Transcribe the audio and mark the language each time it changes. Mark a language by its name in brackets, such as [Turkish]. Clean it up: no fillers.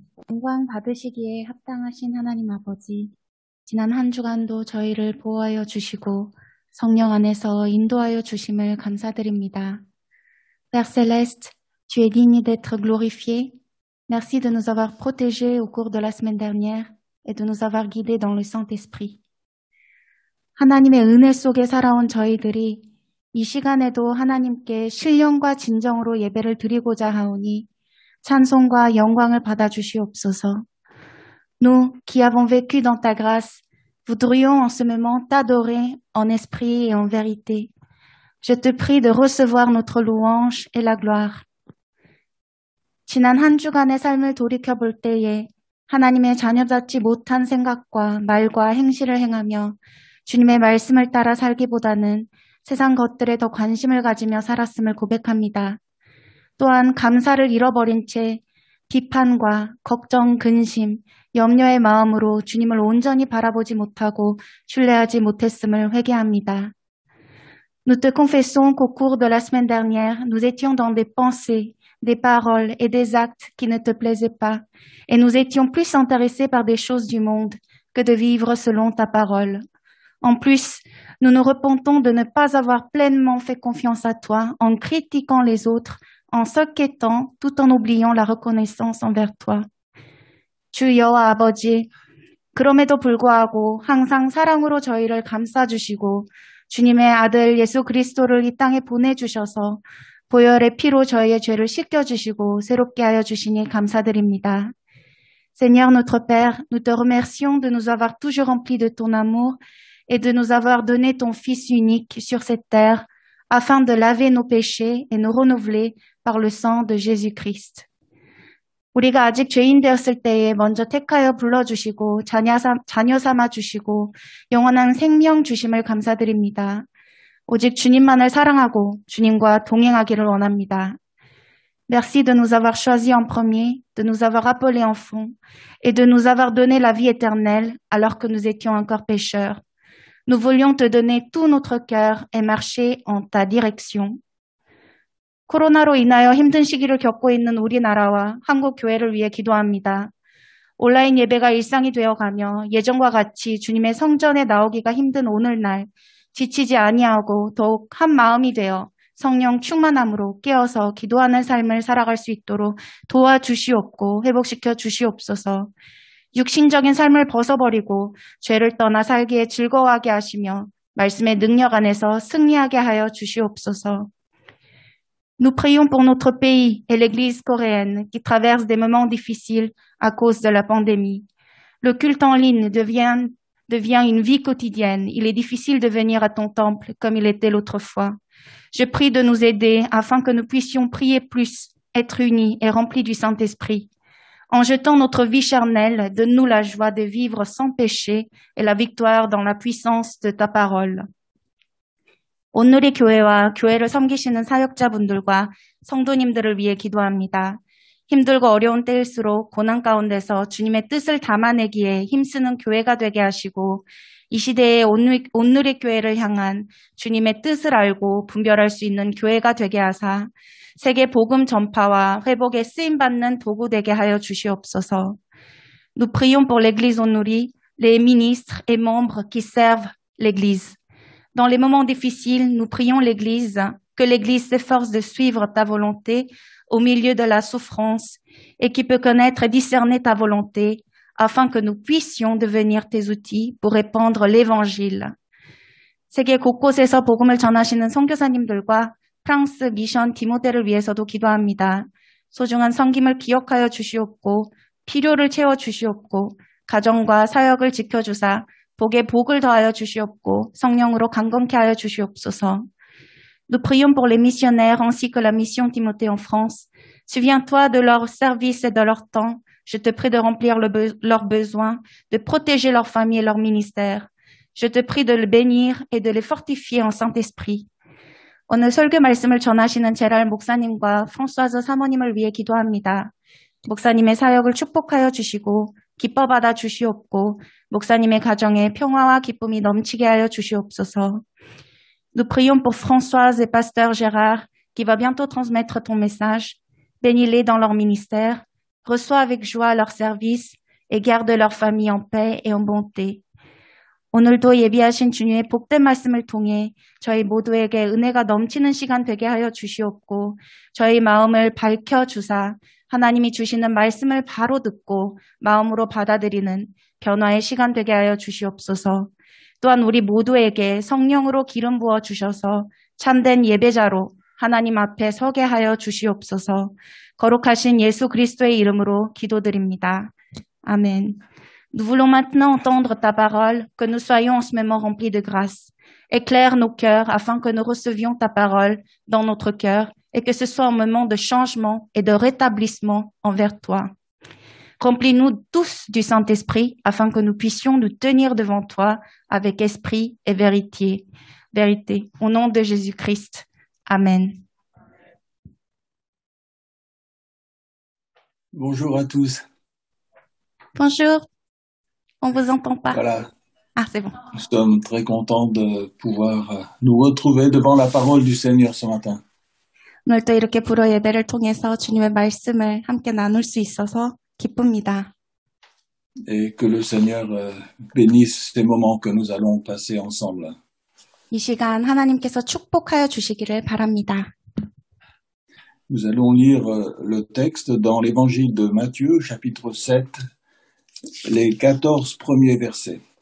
[Korean] 영광 받으시기에 합당하신 하나님 아버지, 지난 한 주간도 저희를 보호하여 주시고 성령 안에서 인도하여 주심을 감사드립니다. [French] Père Céleste, tu es digne d'être glorifié. Merci de nous avoir protégés au cours de la semaine dernière et de nous avoir guidés dans le Saint-Esprit. [Korean] 하나님의 은혜 속에 살아온 저희들이 이 시간에도 하나님께 신령과 진정으로 예배를 드리고자 하오니 찬송과 영광을 받아주시옵소서. [French] Nous, qui avons vécu dans ta grâce, voudrions en ce moment t'adorer en esprit et en vérité. Je te prie de recevoir notre louange et la gloire. [Korean] 지난 한 주간의 삶을 돌이켜볼 때에 하나님의 자녀답지 못한 생각과 말과 행실을 행하며 주님의 말씀을 따라 살기보다는 세상 것들에 더 관심을 가지며 살았음을 고백합니다. 또한 감사를 잃어버린 채 비판과 걱정, 근심, 염려의 마음으로 주님을 온전히 바라보지 못하고 신뢰하지 못했음을 회개합니다. [French] Nous te confessons qu'au cours de la semaine dernière, nous étions dans des pensées, des paroles et des actes qui ne te plaisaient pas, et nous étions plus intéressés par des choses du monde que de vivre selon ta parole. En plus, nous nous repentons de ne pas avoir pleinement fait confiance à toi en critiquant les autres, en s'inquiétant tout en oubliant la reconnaissance envers toi. [Korean] 주 여호와 아버지, 그럼에도 불구하고 항상 사랑으로 저희를 감싸주시고 주님의 아들 예수 그리스도를 이 땅에 보내주셔서 보혈의 피로 저희의 죄를 씻겨주시고 새롭게 하여 주시니 감사드립니다. [French] Seigneur notre Père, nous te remercions de nous avoir toujours remplis de ton amour et de nous avoir donné ton Fils unique sur cette terre afin de laver nos péchés et nous renouveler par le sang de Jésus-Christ. [Korean] 우리가 아직 죄인 되었을 때에 먼저 택하여 불러주시고 자녀 삼아 주시고 영원한 생명 주심을 감사드립니다. 오직 주님만을 사랑하고 주님과 동행하기를 원합니다. [French] Merci de nous avoir choisis en premier, de nous avoir appelés enfants et de nous avoir donné la vie éternelle alors que nous étions encore pécheurs. Nous voulions te donner tout notre cœur et marcher en ta direction. [Korean] 코로나로 인하여 힘든 시기를 겪고 있는 우리나라와 한국 교회를 위해 기도합니다. 온라인 예배가 일상이 되어가며 예전과 같이 주님의 성전에 나오기가 힘든 오늘날 지치지 아니하고 더욱 한 마음이 되어 성령 충만함으로 깨어서 기도하는 삶을 살아갈 수 있도록 도와주시옵고 회복시켜 주시옵소서. 육신적인 삶을 벗어버리고 죄를 떠나 살기에 즐거워하게 하시며 말씀의 능력 안에서 승리하게 하여 주시옵소서. [French] Nous prions pour notre pays et l'Église coréenne qui traverse des moments difficiles à cause de la pandémie. Le culte en ligne devient une vie quotidienne. Il est difficile de venir à ton temple comme il était l'autre fois. Je prie de nous aider afin que nous puissions prier plus, être unis et remplis du Saint-Esprit. En jetant notre vie charnelle, donne-nous la joie de vivre sans péché et la victoire dans la puissance de ta parole. [Korean] 온누리 교회와 교회를 섬기시는 사역자분들과 성도님들을 위해 기도합니다. 힘들고 어려운 때일수록 고난 가운데서 주님의 뜻을 담아내기에 힘쓰는 교회가 되게 하시고 이 시대의 온누리 교회를 향한 주님의 뜻을 알고 분별할 수 있는 교회가 되게 하사 세계 복음 전파와 회복에 쓰임받는 도구 되게 하여 주시옵소서. [French] Nous prions pour l'Église Onuri, les ministres et membres qui servent l'Église. Dans les moments difficiles, nous prions l'Église, que l'Église s'efforce de suivre ta volonté au milieu de la souffrance et qui peut connaître et discerner ta volonté afin que nous puissions devenir tes outils pour répandre l'Évangile. [Korean] 세계 곳곳에서 복음을 전하시는 선교사님들과 프랑스 미션 디모데를 위해서도 기도합니다. 소중한 섬김을 기억하여 주시옵고 필요를 채워 주시옵고 가정과 사역을 지켜주사 복에 복을 더하여 주시옵고 성령으로 강건케 하여 주시옵소서. [French] Nous prions pour les missionnaires ainsi que la mission Timothée en France. Souviens-toi de leur service et de leur temps. Je te prie de remplir leurs besoins, de protéger leurs familles et leur ministère. Je te prie de les bénir et de les fortifier en Saint-Esprit. [Korean] 오늘 설교 말씀을 전하시는 제랄 목사님과 프랑소아즈 사모님을 위해 기도합니다. 목사님의 사역을 축복하여 주시고 기뻐 받아 주시옵고 목사님의 가정에 평화와 기쁨이 넘치게 하여 주시옵소서. [French] Nous prions pour Françoise et Pasteur Gérard qui va bientôt transmettre ton message. Bénis-les dans leur ministère, reçois avec joie leur service et garde leur famille en paix et en bonté. 오늘도 예비하신 주님의 복된 말씀을 통해 저희 모두에게 은혜가 넘치는 시간 되게 하여 주시옵고 저희 마음을 밝혀주사 하나님이 주시는 말씀을 바로 듣고 마음으로 받아들이는 변화의 시간 되게 하여 주시옵소서. 또한 우리 모두에게 성령으로 기름 부어 주셔서 참된 예배자로 하나님 앞에 서게 하여 주시옵소서. 거룩하신 예수 그리스도의 이름으로 기도드립니다. 아멘. Nous voulons maintenant entendre ta parole, que nous soyons en ce moment remplis de grâce. Éclaire nos cœurs afin que nous recevions ta parole dans notre cœur et que ce soit un moment de changement et de rétablissement envers toi. Remplis-nous tous du Saint-Esprit afin que nous puissions nous tenir devant toi avec esprit et vérité. Au nom de Jésus-Christ. Amen. Bonjour à tous. Bonjour. On vous entend pas. Voilà. Ah, c'est bon. Nous sommes très contents de pouvoir nous retrouver devant la parole du Seigneur ce matin. [Korean] 오늘 또 이렇게 불어 예배를 통해서 주님의 말씀을 함께 나눌 수 있어서 기쁩니다. [French] Et que le Seigneur bénisse ces moments que nous allons passer ensemble. [Korean] 이 시간 하나님께서 축복하여 주시기를 바랍니다. [French] Nous allons lire le texte dans l'évangile de Matthieu, chapitre 7, les 14 premiers versets.